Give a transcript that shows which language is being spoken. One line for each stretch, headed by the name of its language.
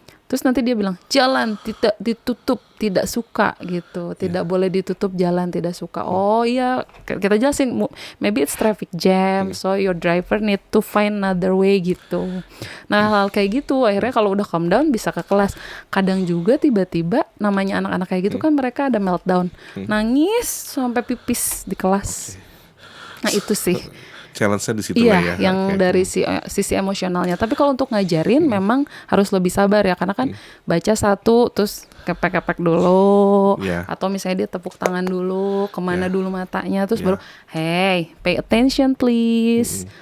Indonesian: Terus nanti dia bilang, jalan tidak ditutup, tidak suka gitu. Tidak boleh ditutup jalan, tidak suka. Oh iya, kita jelasin,
English: maybe it's traffic jam, so your driver need to find another way
Indonesian: gitu. Nah hal kayak gitu, akhirnya kalau udah calm down bisa ke kelas. Kadang juga tiba-tiba, namanya anak-anak kayak gitu kan mereka ada meltdown. Nangis sampai pipis di kelas. Nah itu sih. Challenge-nya di situ Iya, lah ya. yang dari sisi emosionalnya. Tapi kalau untuk ngajarin memang harus lebih sabar ya, karena kan baca satu terus kepek-kepek dulu, atau misalnya dia tepuk tangan dulu, kemana dulu matanya, terus baru,
English: hey, pay attention please.